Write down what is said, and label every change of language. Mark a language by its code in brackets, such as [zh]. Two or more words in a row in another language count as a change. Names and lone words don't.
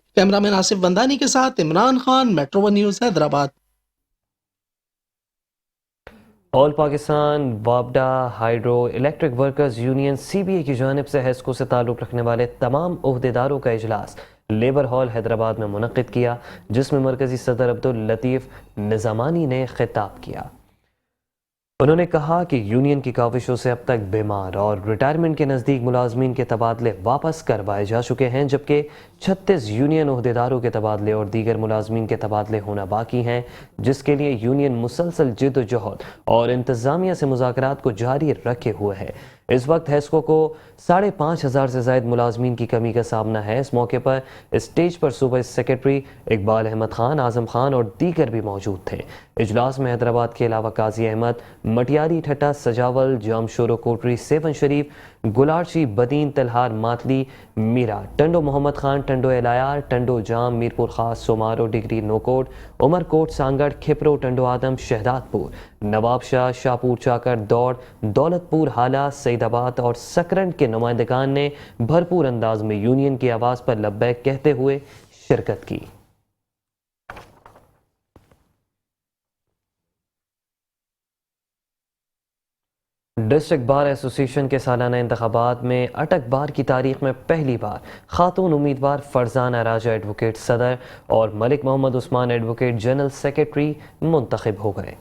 [ur] کیمرہ مین آصف بندانی کے ساتھ عمران خان، میٹرو 1 نیوز، حیدرآباد. آل پاکستان واپڈا ہائیڈرو الیکٹرک ورکرز یونین CBA کی جانب سے حیسکو سے تعلق رکھنے والے تمام عہدیداروں کا اجلاس لیبر ہال حیدرآباد میں منعقد کیا، جس میں مرکزی صدر عبد اللطیف نظامانی نے خطاب کیا. انہوں نے کہا کہ یونین کی کاوشوں سے اب تک بیمار اور ریٹائرمنٹ کے نزدیک ملازمین کے تبادلے واپس کروائے جا چکے ہیں، جبکہ 36 یونین عہدیداروں کے تبادلے اور دیگر ملازمین کے تبادلے ہونا باقی ہیں، جس کے لیے یونین مسلسل جدوجہد اور انتظامیہ سے مذاکرات کو جاری رکھے ہوئے ہے. اس وقت حیسکو کو 5,500 سے زائد ملازمین کی کمی کا سامنا ہے. اس موقع پر اسٹیج پر صوبائی سیکریٹری اقبال احمد خان، اعظم خان اور دیگر بھی موجود تھے. اجلاس میں حیدرآباد کے علاوہ قاضی احمد، مٹیاری، ٹھٹھہ، سجاول، جامشورو کوٹری، سیون شریف، گلارشی، بدین، تلہار، ماتلی، میرا، ٹنڈو محمد خان، ٹنڈو ایلایار، ٹنڈو جام، میرپور خاص، سومارو، ڈگری، نوکوٹ، عمرکوٹ، سانگھڑ، کھپرو، ٹنڈو آدم، شہدادپور، نوابشاہ، شاہپور، چاکر، دوڑ، دولتپور، ہالا، سعیدآباد اور سکرنڈ کے نمائندگان نے بھرپور انداز میں یونین کی آواز پر لبیک کہتے ہوئے شرکت کی. ڈسٹرکٹ بار ایسوسی ایشن کے سالانہ انتخابات میں اٹک بار کی تاریخ میں پہلی بار خاتون امیدوار فرزانہ راجہ ایڈووکیٹ صدر اور ملک محمد عثمان ایڈووکیٹ [en] General Secretary [ur] منتخب ہو گئے.